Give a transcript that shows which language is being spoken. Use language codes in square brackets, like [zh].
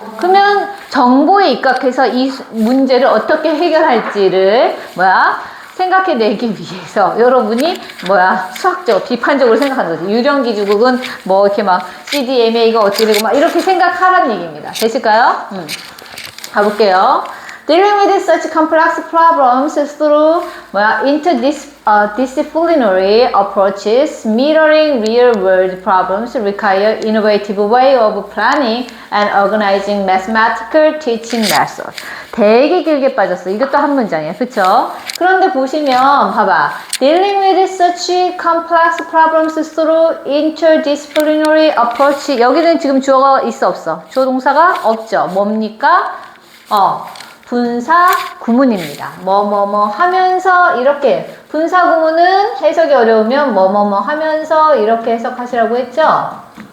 [ko] 그러면 정보에 입각해서 이 문제를 어떻게 해결할지를 생각해내기 위해서 여러분이 수학적, 비판적으로 생각하는 거지. 유령기지국은 뭐 이렇게 막 CDMA가 어떻게 되고 막 이렇게 생각하라는 얘기입니다. 되실까요? 가볼게요. [en] Dealing with such complex problems through interdisciplinary approaches, mirroring real-world problems require innovative way of planning and organizing mathematical teaching method. [ko] 되게 길게 빠졌어. 이것도 한 문장이에요. 그쵸? 그런데 보시면 봐봐. [en] Dealing with such complex problems through interdisciplinary approach. [ko] 여기는 지금 주어가 있어 없어? 주어 동사가 없죠. 뭡니까? 분사 구문입니다. 뭐뭐뭐 하면서 이렇게 분사 구문은 해석이 어려우면 뭐뭐뭐 하면서 이렇게 해석하시라고 했죠?